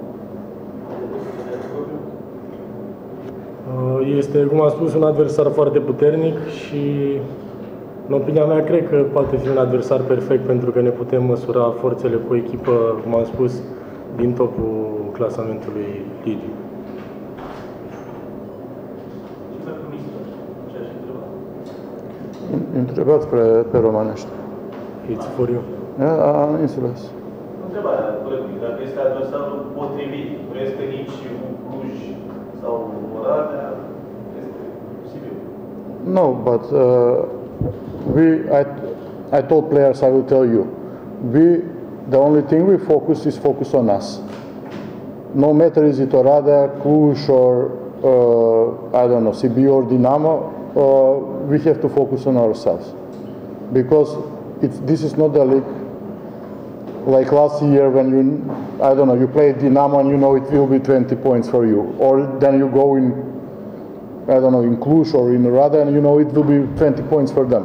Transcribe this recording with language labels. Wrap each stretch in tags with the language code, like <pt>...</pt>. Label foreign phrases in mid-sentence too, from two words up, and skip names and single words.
<ro>Este, cum am spus, un adversar foarte puternic și, în opinia mea, cred că poate fi un adversar perfect pentru că ne putem măsura forțele cu o echipă, cum am spus, din topul clasamentului ligii. Întrebați pe românește.</ro> <en>It's for you.</en> <ro>Am înțeles. Întrebarea, dacă este adversarul potrivit, nu este nici Cluj sau Oradea, este Sibiu.</ro> <en>No, but I told players, I will tell you, the only thing we focus on us. No matter is it Oradea, Cluj, or I don't know, Sibiu or Dinamo, we have to focus on ourselves, because this is not a league like last year when you play Dinamo and you know it will be 20 points for you, or then you go in, in Cluj or in Oradea and you know it will be 20 points for them.</en>